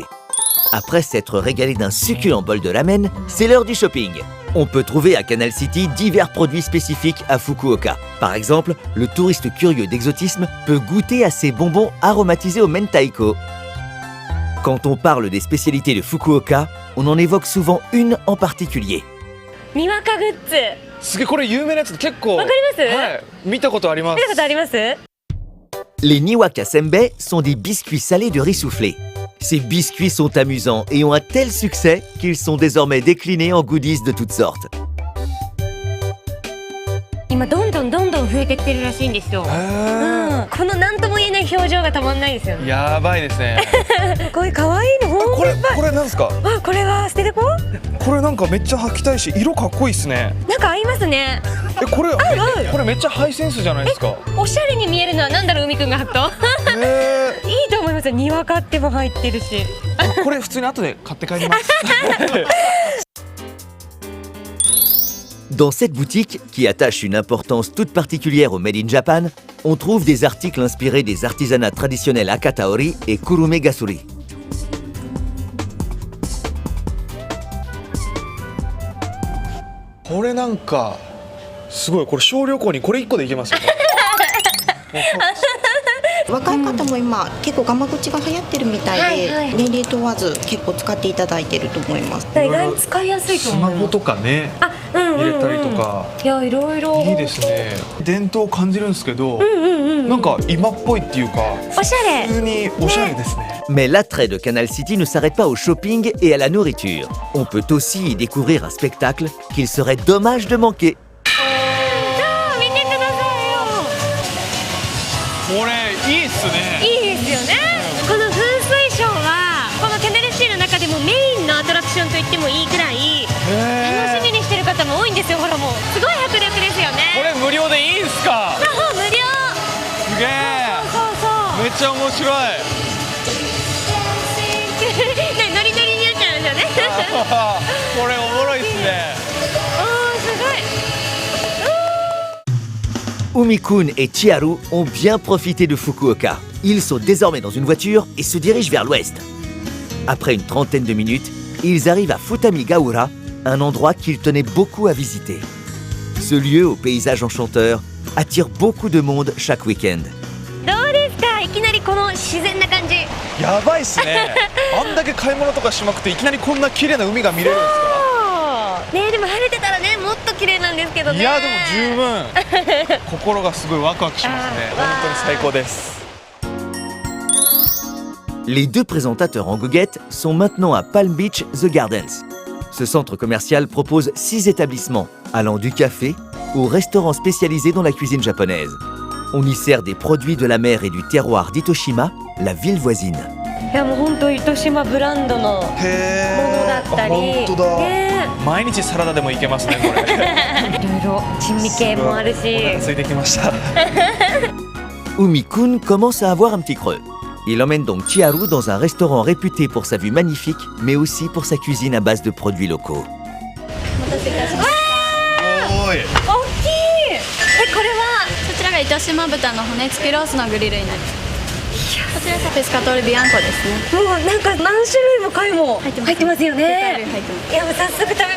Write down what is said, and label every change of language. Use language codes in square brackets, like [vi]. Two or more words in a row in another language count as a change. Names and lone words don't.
[fr] Après s'être régalé d'un succulent bol de ramen, c'est l'heure du shopping. On peut trouver à Canal City divers produits spécifiques à Fukuoka. Par exemple, le touriste curieux d'exotisme peut goûter à ces bonbons aromatisés au mentaiko. Quand on parle des spécialités de Fukuoka, on en évoque souvent une en particulier. [ja] にわかグッズ。すげえこれ有名なやつ結構わかります？はい見たことあります見たことあります？ [fr] Les Niwaka Senbei sont des biscuits salés de riz soufflé. Ces biscuits sont amusants et ont un tel succès qu'ils sont désormais déclinés en goodies de toutes sortes. [ja] 今どんどん増えてきてるらしいんですよ。この何とも言えない表情がたまんないですよね。やばいですね。こういう可愛いのほんといっぱい。これなんですか？あ、これは捨ててこ？これなんかめっちゃ履きたいし色かっこいいですね。なんか合いますね。これめっちゃハイセンスじゃないですか。おしゃれに見えるのはなんだろう、海くんが履くと。いいと思いますよ。にわかっても入ってるし。これ普通に後で買って帰ります。 [fr] Dans cette boutique, qui attache une importance toute particulière au [en] Made in Japan, [fr] on trouve des articles inspirés des artisanats traditionnels Akataori et Kurume Gasuri. [ja] これなんかすごい、これ小旅行にこれ1個でいけますよ。若い方も今結構ガマ口が流行ってるみたいで、年齢問わず結構使っていただいてると思います。意外に使いやすいとス思う。マホとかね入れたりとかいや、いろいろいいですね。伝統を感じるんですけど、なんか今っぽいっていうかおしゃれ。普通におしゃれですね。 [fr] Mais l'attrait de Canal City ne s'arrête pas au shopping et à la nourriture. On peut aussi y découvrir un spectacle qu'il serait dommage de manquer. [ja] これいいっすね。いいですよね、この噴水ショーはこのテネレシーの中でもメインのアトラクションと言ってもいいくらい楽しみにしてる方も多いんですよ。ほらもうすごい迫力ですよこね。れ無料でいいんすか。そう無料。すげえ。そうそうめっちゃ面白い。ね、ノリノリになっちゃうんですよね。これおもろいっすね。おーすごい。 [fr] Umi-kun et Chiharu ont bien profité de Fukuoka. Ils sont désormais dans une voiture et se dirigent vers l'ouest. Après une trentaine de minutes, ils arrivent à Futami-gaura, un endroit qu'ils tenaient beaucoup à visiter. Ce lieu au paysage enchanteur attire beaucoup de monde chaque week-end. [ja] どうですか、いきなりこの自然な感じ。やばいっすね。あんだけ買い物とかしまくっていきなりこんな綺麗な海が見れるんですか。ね、でも晴れてたらね、もっと綺麗なんですけどね。いやでも十分心がすごいワクワクしますね。本当に最高です。 [fr] Les deux présentateurs en goguette sont maintenant à Palm Beach The Gardens. Ce centre commercial propose 6 établissements, allant du café au restaurant spécialisé dans la cuisine japonaise. On y sert des produits de la mer et du terroir d'Itoshima, la ville voisine. [ja] いやもう本当糸島ブランドのものだったり、本当だ、ね、毎日サラダでもいけますねこれ。いろいろ珍味系もあるし。お腹空いてきました。 [fr] Umi-kun commence à avoir un petit creux. Il emmène donc Chiharu dans un restaurant réputé pour sa vue magnifique, mais aussi pour sa cuisine à base de produits locaux. [ja] おーい。大きい。これはこちらが糸島豚の骨付きロースのグリルになります。こちらがペスカトールビアンコですね。もうなんか何種類も貝も入ってますよね。入ってます。いやもう早速食べましょう。